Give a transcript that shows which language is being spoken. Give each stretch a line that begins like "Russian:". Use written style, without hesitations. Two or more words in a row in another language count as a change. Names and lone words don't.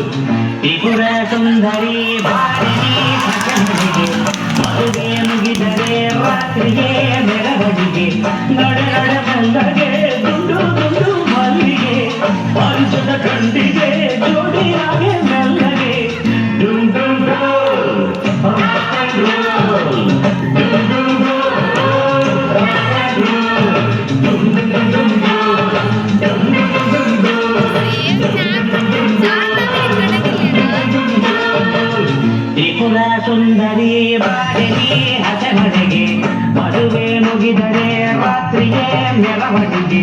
Kannada: ತ್ರಿಪುರ ಸುಂದರಿ ಬಾರಿಣಿ ಸಕಲರಿಗೆ ಮದುವೆ ಮುಗಿದರೆ ರಾತ್ರಿಗೆ ಮೆರವಣಿಗೆ ನಡೆ ನಡೆ ಮೆಲ್ಲಗೆ ದುಂಡು ದುಂಡು ಮಲ್ಲಿಗೆ ಪಂಚದ ಕಂಡಿಗೆ ಜೋಡಿಯಾಗೆ ಮೆಲ್ಲಗೆ ಡುಂ ಡುಂ ಡುಂ
English: rock and roll,
Kannada: ಡುಂ ಡುಂ ಡುಂ
English: rock and roll, ಡುಂ ಡುಂ ಡುಂ ಡುಂ ಡುಂ ಡುಂ ಡುಂ
Kannada: ತ್ರಿಪುರ ಸುಂದರಿ ಬಾರಿಣಿ ಹಸೆಮಣೆಗೆ ಮದುವೆ ಮುಗಿದರೆ ರಾತ್ರಿಗೆ ಮೆರವಣಿಗೆ